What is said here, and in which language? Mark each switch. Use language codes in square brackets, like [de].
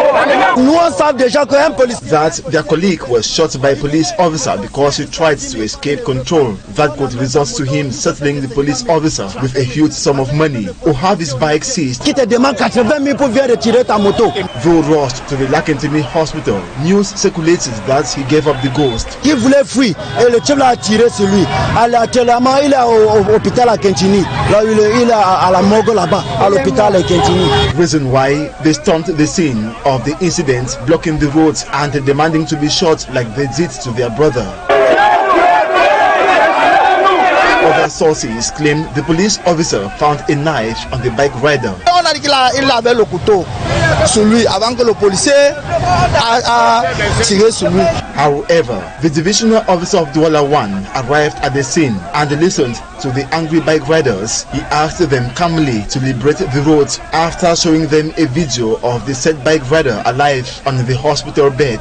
[en] That their colleague was shot by a police officer because he tried to escape control. That could result to him settling the police officer with a huge sum of money or have his bike seized. Though rushed to the Lakentini hospital, news circulated that he gave up the ghost. [fr] Il voulait fuir et le type l'a tiré sur lui. Actuellement, il est au hôpital à Kentini. Là, il est à la morgue là-bas, à l'hôpital à Kentini. [en] Reason why they stormed the scene of the incident, blocking the roads and demanding to be shot like they did to their brother. Other sources claim the police officer found a knife on the bike rider. [fr] On a dit qu'il avait le couteau sur lui avant que le policier a tiré sur lui. [en] However, the divisional officer of Douala 1 arrived at the scene and listened to the angry bike riders. He asked them calmly to liberate the roads after showing them a video of the said bike rider alive on the hospital bed.